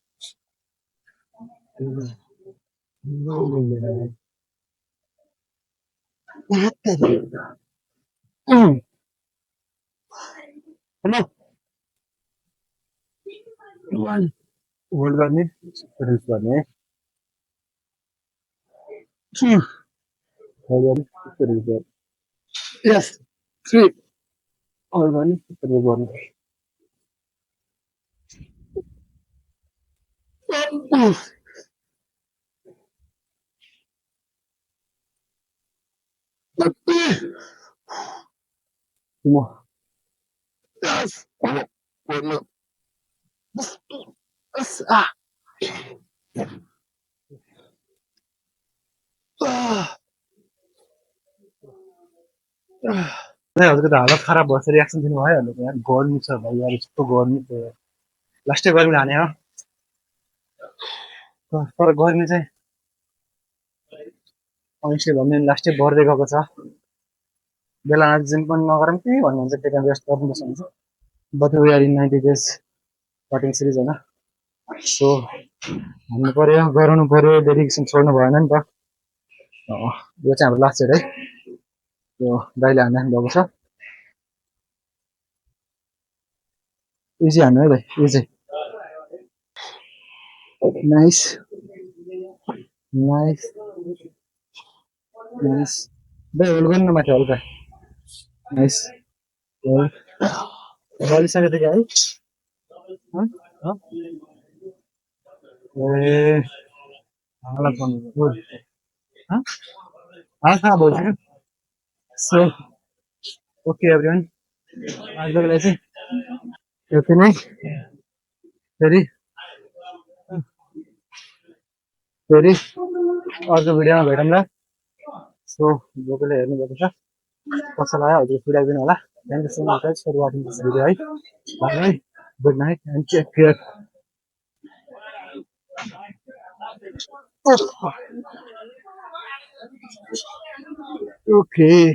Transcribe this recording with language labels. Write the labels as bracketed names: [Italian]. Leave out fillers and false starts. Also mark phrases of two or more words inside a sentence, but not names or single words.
[Nepali] हेलो होल्ड गर्ने रिलिज गर्ने होल्ड गर्ने रिलिज गर्ने यस 3 होल्ड गर्ने रिलिज गर्ने More. [English] Yes. One more. Yes. Ah. [Nepali] हजुरको त हालत खराब भएछ रियाक्सन दिनु भइहाल्यो यार गर्मी छ भाइ यार यस्तो गर्मी छ लास्टै गर्मी हाने हो तर गर्मी चाहिँ अनिस्टली भन्ने लास्टै बढ्दै गएको छ बेला जिम पनि नगरौँ कि भन्नुहुन्छ त्यही कारण रेस्ट गर्नुपर्छ हुन्छ [English] but we are in 90 days starting series [Nepali] होइन सो हान्नु पर्यो गराउनु पर्यो डेडिकेसन छोड्नु भएन नि त यो चाहिँ हाम्रो लास्ट सेट है यो दाइले हान्नु भएको छ इजी हान्नु है भाइ [English] easy nice nice nice [Nepali] भाइ होल्ड गर्नु न माथि हल्का नाइस बलिसकेको थियो क्या है हँ? हँ? ए हालत भन्नु गुड [Hindi] हाँ हाँ बोल रहे हैं [English] so okay everyone [Nepali] आजको लागि चाहिँ यति नै फेरि फेरि अर्को भिडियोमा भेटौँला सो जो कसले हेर्नुभएको छ कसैलाई आयो हजुर फिडब्याक दिनु होला [English] thank you so much guys for watching this video [Nepali] है [English] bye good night and take care okay